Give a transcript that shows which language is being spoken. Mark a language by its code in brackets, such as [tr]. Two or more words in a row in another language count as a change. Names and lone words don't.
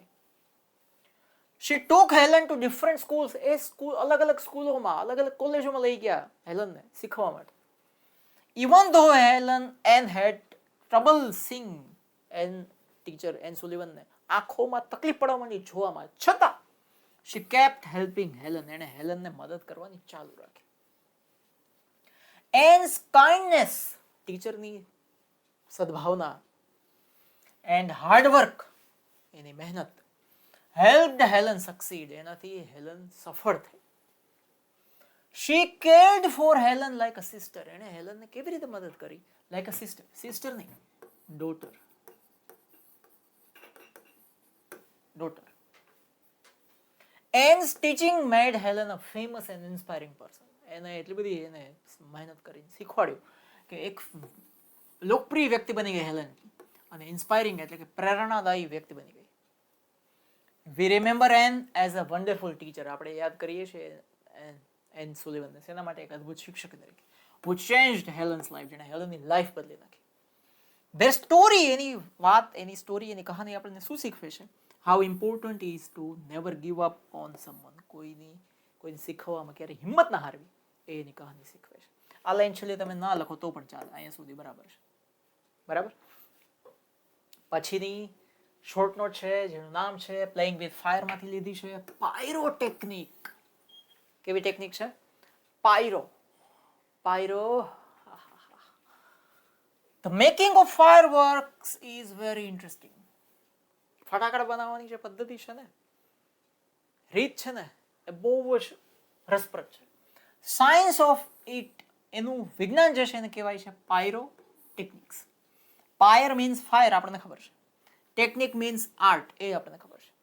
[en] she took હેલન to different schools, [gu] એ સ્કૂલ અલગ અલગ સ્કૂલોમાં અલગ અલગ કોલેજોમાં લઈ ગયા હેલનને શીખવા માટે. [en] even though હેલન Anne had trouble seeing, [gu] એન ટીચર એન સુલિવનને આંખોમાં તકલીફ પડવા માંડી જોવામાં, છતાં [en] she kept helping હેલન, [gu] એણે હેલનને મદદ કરવાની ચાલુ રાખી. [en] Anne's kindness, [gu] ટીચરની સદભાવના, [en] and hard work, [gu] એની મહેનત, [en] helped હેલન succeed, [gu] એનાથી હેલન સફળ થઈ. [en] She cared for હેલન like a sister, [gu] એણે હેલનને કેવી રીતે મદદ કરી? [en] like a sister, sister નહીં, daughter. Anne's teaching made Helen a famous and inspiring person. [gu] એને એટલી બધી એને મહેનત કરીને શીખવાડ્યું કે એક લોકપ્રિય વ્યક્તિ બની ગઈ હેલન, અને ઇન્સ્પાયરિંગ એટલે કે પ્રેરણાદાયી વ્યક્તિ બની ગઈ. [en] We remember Anne as a wonderful teacher. [gu] આપણે યાદ કરીએ છીએ એન સુલિવનને શેના માટે? એક અદ્ભુત શિક્ષક તરીકે, [en] who changed Helen's life, [gu] જેણે હેલનની લાઈફ બદલી નાખી. [en] Their story, [gu] એની વાત, એની સ્ટોરી, એની કહાની આપણને શું શીખવે છે? [en] How important is to never give up on someone. [gu] કોઈને શીખવામાં ક્યારે હિંમત ના હારવી, એ એની કહાની શીખવે છે. આ લાઈન છેલ્લે તમે ના લખો તો પણ ચાલે, અહીંયા સુધી બરાબર છે. બરાબર. પછીની [en] short note [gu] છે જેનું નામ છે પ્લેઇંગ વિથ ફાયર, માંથી લીધી છે. પાયરોટેકનિક. કેવી ટેકનિક છે? પાયરો. [en] The making of fireworks is very interesting. [gu] ફટાકડા બનાવવાની જે પદ્ધતિ છે ને, રીત છે ને, એ બહુ જ રસપ્રદ છે. [en] science of it, [gu] એનું વિજ્ઞાન જે છે એને કહેવાય છે પાયરો ટેકનિક્સ. [en] pyre means fire, [gu] આપણને ખબર છે. [en] technique means art, [gu] એ આપણને ખબર છે.